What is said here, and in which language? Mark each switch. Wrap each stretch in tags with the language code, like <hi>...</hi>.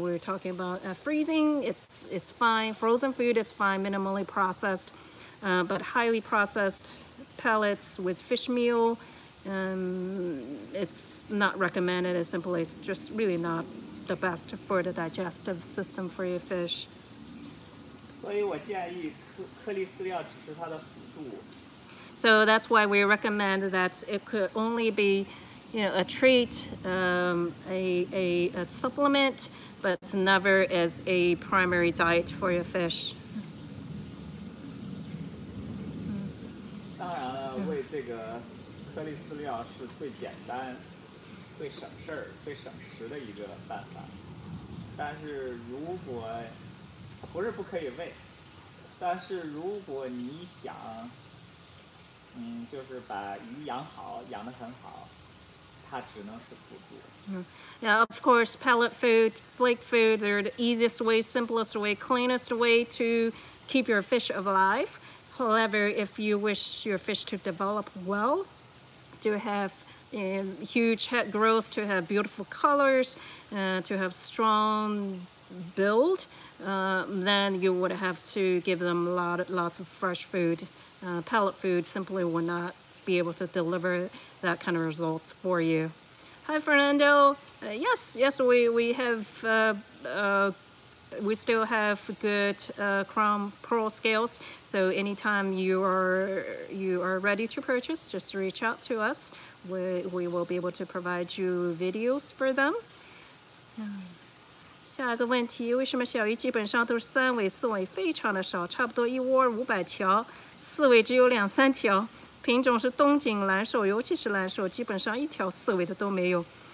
<en>We're talking about freezing. It's fine. Frozen food is fine. Minimally processed, but highly processed pellets with fish meal, it's not recommended. It's just really not the best for the digestive system for your fish.</en> <zh>所以我建议颗粒饲料只是它的辅助。</zh> <en>So that's why we recommend that it could only be, a treat, a supplement, but never as a primary diet for your fish.</en> <zh>当然了，喂这个颗粒饲料是最简单、最省事儿、最省时的一个办法。但是如果不是不可以喂，但是如果你想，就是把鱼养好，养得很好，它只能是辅助。</zh> <en>Yeah, of course, pellet food, flake food, they're the easiest way, simplest way, cleanest way to keep your fish alive. However, if you wish your fish to develop well, to have huge head growth, to have beautiful colors, to have strong build, then you would have to give them lots of fresh food. Pellet food simply will not be able to deliver that kind of results for you. Hi, Fernando. Yes, we have. We still have good crown pearl scales. So anytime you are ready to purchase, just reach out to us. We will be able to provide you videos for them.</en> <zh>下一个问题，为什么小鱼基本上都是3尾、4尾非常的少，差不多一窝500条，4尾只有2、3条。品种是东锦蓝手，尤其是蓝手，基本上1条4尾的都没有。</zh>